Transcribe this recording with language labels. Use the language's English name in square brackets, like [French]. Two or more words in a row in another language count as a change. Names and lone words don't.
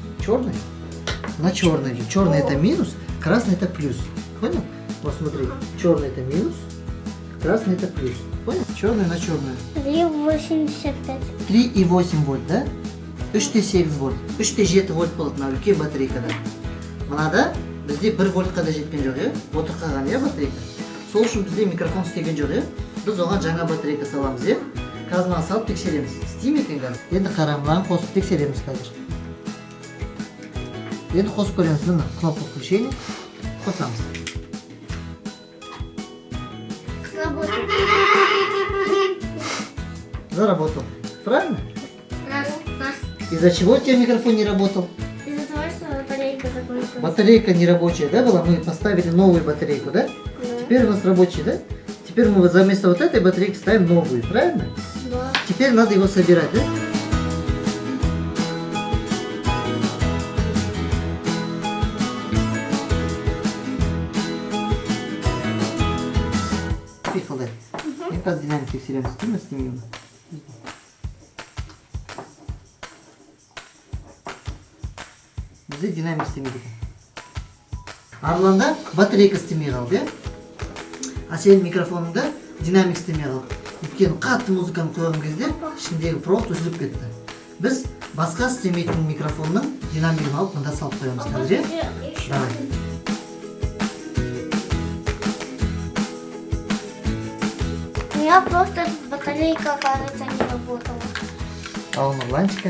[Russian] черный на черный идет. Черный это минус, красный это плюс. Понял? Вот смотри, черный это минус, красный это плюс. Понял? Черный на черную. 3,85. 3,8 вольт, да? 3,8 вольт. [Kazakh] 3,7 вольт болады мына үлкен батарейкада. Мынада бізде 1 вольтқа да жеткен жоқ, иә? Отыр қалған, иә, батарейка. Сол үшін бізде микрофон істеген жоқ, иә? Біз оған жаңа батарейка саламыз, иә? Қазір мына салып тексереміз. Істей ме екен қазір? Енді қара, мынаны қосып тексереміз қазір. Енді қосып көреміз. Мына [Russian] кнопка включения. [Kazakh] Қосамыз. [Russian] Заработал. Правильно? Раз. Из-за чего у тебя микрофон не работал? Из-за того, что батарейка закончилась. Батарейка не рабочая, да, была? Мы поставили новую батарейку, да? Да. Теперь у нас рабочий, да? Теперь мы вот вместо вот этой батарейки ставим новую, правильно? Да. Теперь надо его собирать, да? Поехали. Я как [Kazakh] динамик тексереміз, деймін, істемеймін. Бізде динамик істемейді екен. Арланда батарейка істемей қалды, иә? А сенің микрофоныңда динамик істемей қалды. Өйткені қатты музыканы қойған кезде ішіндегі провод үзіліп кетті. Біз басқа істемейтін микрофонның динамигін алып мында салып қоямыз қазір, иә? [Russian] Давай. У меня просто батарейка, кажется, не работала. А у Нурланчика?